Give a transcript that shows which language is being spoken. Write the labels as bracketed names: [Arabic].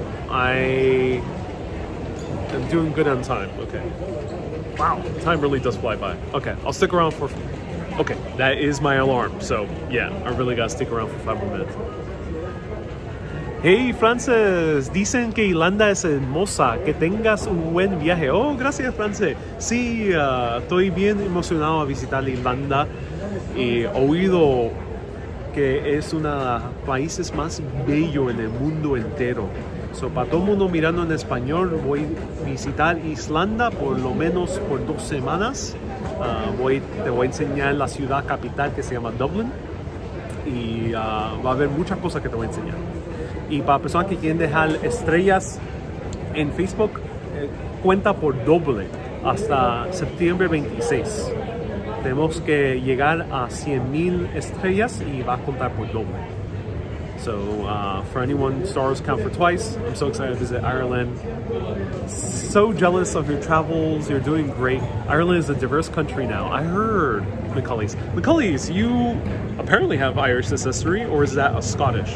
[English] I am doing good on time. Okay. Wow, time really does fly by. Okay, I'll stick around for... Okay, that is my alarm. So, yeah, I really gotta stick around for 5 more minutes. [Spanish] Hey, Frances, dicen que Irlanda es hermosa. Que tengas un buen viaje. Oh, gracias, Frances. Sí, estoy bien emocionado a visitar Irlanda. He oído que es uno de los países más bellos en el mundo entero. So, para todo el mundo mirando en español, voy a visitar Islanda por lo menos por 2 semanas. Te voy a enseñar la ciudad capital que se llama Dublin. Y va a haber muchas cosas que te voy a enseñar. Y para personas que quieren dejar estrellas en Facebook, cuenta por doble hasta septiembre 26. Tenemos que llegar a 100,000 estrellas y va a contar por doble. [English] So for anyone, stars count for twice. I'm so excited to visit Ireland. So jealous of your travels. You're doing great. Ireland is a diverse country now. I heard, McCullies, you apparently have Irish ancestry, or is that a Scottish?